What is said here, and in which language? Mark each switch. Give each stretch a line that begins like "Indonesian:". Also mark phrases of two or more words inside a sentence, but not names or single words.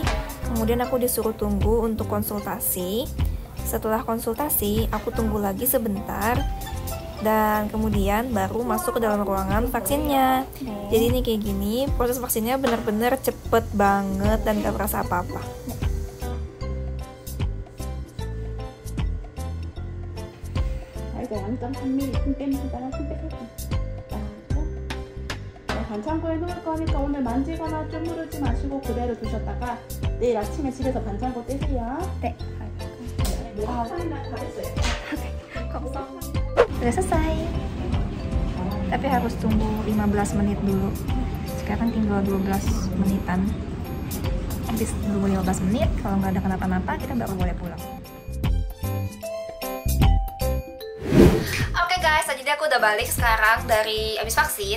Indonesian: Kemudian aku disuruh tunggu untuk konsultasi. Setelah konsultasi, aku tunggu lagi sebentar. Dan kemudian baru masuk ke dalam ruangan vaksinnya. Jadi ini kayak gini, proses vaksinnya bener-bener cepet banget dan gak berasa apa-apa.
Korean: 반창고에 놓을 거니까 오늘 만지거나 쪼무르지 마시고 그대로 두셨다가 내일 아침에 집에서 반창고 떼세요. 네. 잘했어요.
Indonesian: Udah selesai. Tapi harus tunggu 15 menit dulu. Sekarang tinggal 12 menitan. Habis tunggu 15 menit, kalau nggak ada kenapa-napa kita baru boleh pulang. Guys, jadi aku udah balik sekarang dari abis vaksin.